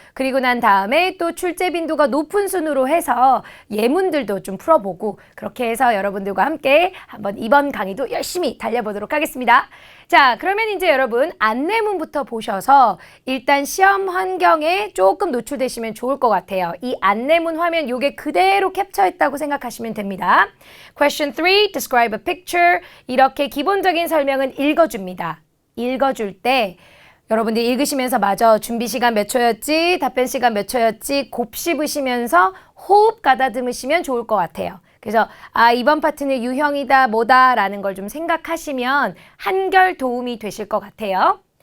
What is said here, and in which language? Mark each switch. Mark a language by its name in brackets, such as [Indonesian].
[Korean] 그리고 난 다음에 또 출제 빈도가 높은 순으로 해서 예문들도 좀 풀어보고 그렇게 해서 여러분들과 함께 한번 이번 강의도 열심히 달려보도록 하겠습니다. 자, 그러면 이제 여러분 안내문부터 보셔서 일단 시험 환경에 조금 노출되시면 좋을 것 같아요. 이 안내문 화면 요게 그대로 캡처했다고 생각하시면 됩니다. [English] Question 3, describe a picture. [Korean] 이렇게 기본적인 설명은 읽어줍니다. 읽어줄 때 여러분들 읽으시면서 맞아 준비 시간 몇 초였지, 답변 시간 몇 초였지 곱씹으시면서 호흡 가다듬으시면 좋을 것 같아요. 그래서 이번 파트는 유형이다 뭐다 라는 걸 좀 생각하시면 한결 도움이 되실 것 같아요.